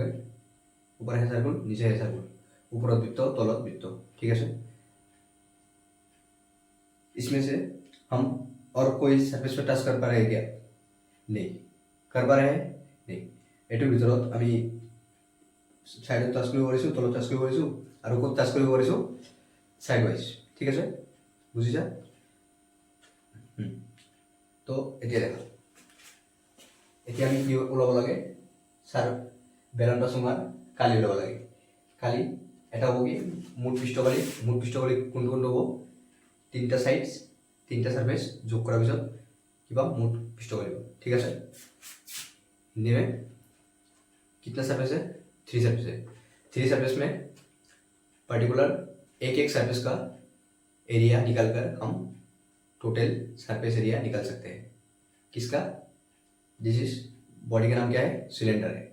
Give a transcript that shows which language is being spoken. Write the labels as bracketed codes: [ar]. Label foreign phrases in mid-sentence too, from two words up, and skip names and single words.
[hi] ऊपर है सर्कुल, नीचे है सर्कुल, ऊपर वृत्त, तलत वृत्त, ठीक है। इसमें से हम और कोई सरफेस पे टच कर पा रहे हैं क्या, नहीं कर पा रहे हैं, नहीं। [as] एटुर ভিতৰত আমি সাইডত টাচ কৰিব পাৰিছোঁ, তলত টাচ কৰিব পাৰিছোঁ, আৰু ক'ত টাচ কৰিব পাৰিছোঁ, [en] side wise, [as] ঠিক আছে, বুজিছা। তো এতিয়া দেখা, এতিয়া আমি কি ওলাব লাগে, স্যার বেলনটা সমান কালি ওলাব লাগে। কালি এটা হ'ব কি, মুঠ পৃষ্ঠকালি, মুঠ পৃষ্ঠকালি কোনটো কোনটো হ'ব, তিনিটা সাইডস, তিনিটা সারফেস যোগ কৰাৰ পিছত কিবা মুঠ পৃষ্ঠকালি হ'ব, ঠিক আছে। [hi] हिंदी में कितना सरफेस है, 3 सरफेस है। 3 सरफेस में पर्टिकुलर एक एक सरफेस का एरिया निकालकर हम [en] total surface area [hi] निकाल सकते हैं। किसका, [en] this is [hi] बॉडी का नाम क्या है, सिलेंडर है।